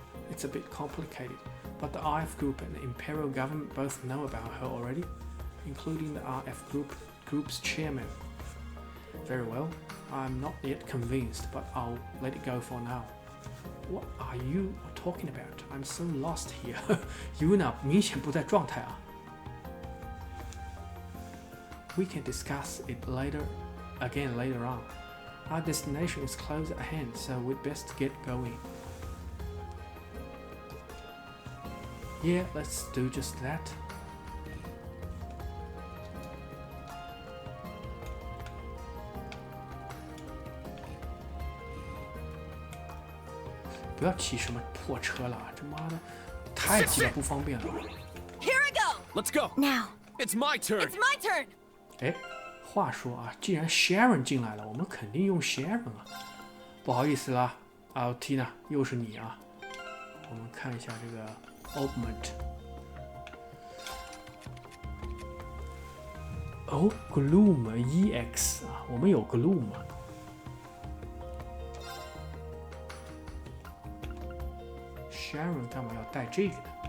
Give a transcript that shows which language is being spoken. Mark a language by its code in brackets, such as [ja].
[en] It's a bit complicated, but the RF group and the Imperial government both know about her already, including the RF group's chairman. Very well, I'm not yet convinced, but I'll let it go for now. What are you talking about? I'm so lost here. [zh] Yuna 明显不在状态啊。 [en] We can discuss it later on. Our destination is close at hand, so we'd best get going. Yeah, let's do just that. [zh] 不要骑什么破车了，这妈的太挤了，不方便了。 [en] Here I go. Let's go. Now. It's my turn. It's my turn. [zh] 哎，话说啊，既然 Sharon 进来了，我们肯定用 Sharon 啊。不好意思啦，Tina 又是你啊。我们看一下这个 Augment。哦 ，Gloom EX 啊，我们有 Gloom。 Sharon 干嘛要带这个呢？